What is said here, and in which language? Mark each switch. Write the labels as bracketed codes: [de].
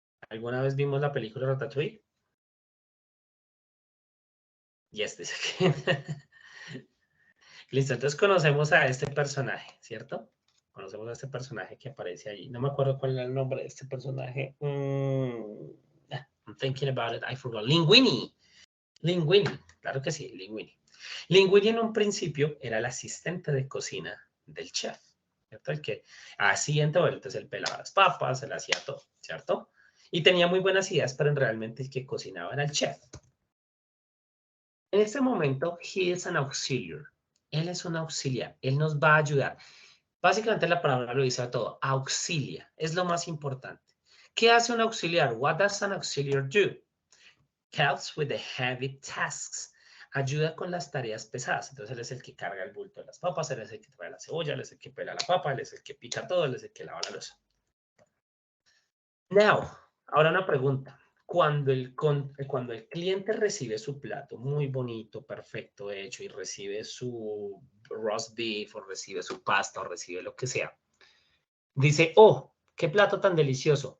[es] ¿Alguna vez vimos la película Ratatouille? Yes, dice que... Listo, entonces conocemos a este personaje, ¿cierto? Conocemos a este personaje que aparece allí. No me acuerdo cuál era el nombre de este personaje. [en] I'm thinking about it, I forgot. [es] Linguini. Linguini, claro que sí, Linguini. Linguini en un principio era el asistente de cocina del chef, ¿cierto? El que hacía entonces él pelaba las papas, él hacía todo, ¿cierto? Y tenía muy buenas ideas, pero realmente el que cocinaba era el chef. En este momento, [en] he is an auxiliar. [es] Él es un auxiliar, él nos va a ayudar. Básicamente la palabra lo dice a todo, auxilia, es lo más importante. ¿Qué hace un auxiliar? [en] What does an auxiliar do? Helps with the heavy tasks. [es] Ayuda con las tareas pesadas. Entonces él es el que carga el bulto de las papas, él es el que trae la cebolla, él es el que pela la papa, él es el que pica todo, él es el que lava la loza. Now, ahora una pregunta. Cuando el cliente recibe su plato muy bonito, perfecto, hecho, y recibe su roast beef, o recibe su pasta, o recibe lo que sea, dice, oh, qué plato tan delicioso.